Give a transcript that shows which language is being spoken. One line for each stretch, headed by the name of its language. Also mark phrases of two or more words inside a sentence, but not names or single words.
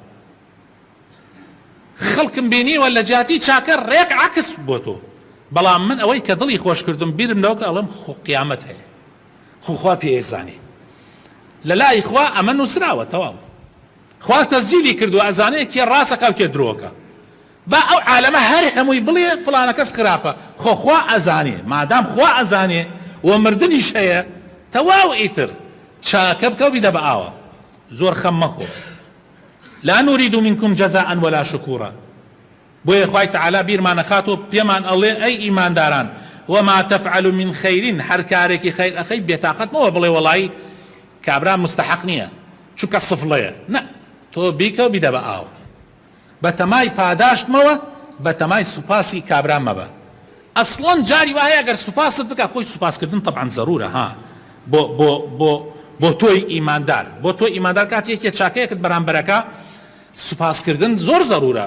Central Kurdish: خەڵکم بینیوە لە جیاتی چاکە ڕێک عەکس بۆ تۆ، بەڵام من ئەوەی کە دڵی خۆش کردم بیرم لەوە کە ئەڵێم خۆ قیامەت هەیە، خوا پێزانێ لە لای خوا ئەمە نووسراوە تەواو، خوا تەسجیلی کردووە ئەزانەیە کێ ڕاستەکە و کێ درۆکە. با ئەو عالەمە هەر هەمووی بڵێ فڵانە کەس خراپە، خوا ئەزانێ، مادام خوا ئەزانێ و مردنیش هەیە تەواو ئیتر چاکە بکە و بیدە بە ئاوە. زۆر خەم مەخۆ.
Arabic: لا نريد منكم جزاء ولا شكورا.
Central Kurdish: بۆیە خوای تەعالا بیرمانە خاتۆ پێمان ئەڵێ ئەی ئیمانداران
Arabic: وما تفعل من خير
Central Kurdish: هەر کارێکی خەیر ئەخەی بێتاقەتمەوە بڵێ وەڵی کابرا مستحق نییە چونکە سفڵەیە، نە تۆ بیکە و بیدە بە ئاو بە تەمای پاداشتمەوە بە تەمای سوپاسی کابرا مەبە. ئەسڵەن جاری وایە ئەگەر سوپاست بکە خۆی سوپاسکردن طبعا زەرورە ها بۆ تۆی ئیماندار، بۆ تۆ ئیماندار کاتێکی چاکەیەکت بەرامبەرەکە سوپاسکردن زۆر زەرورە.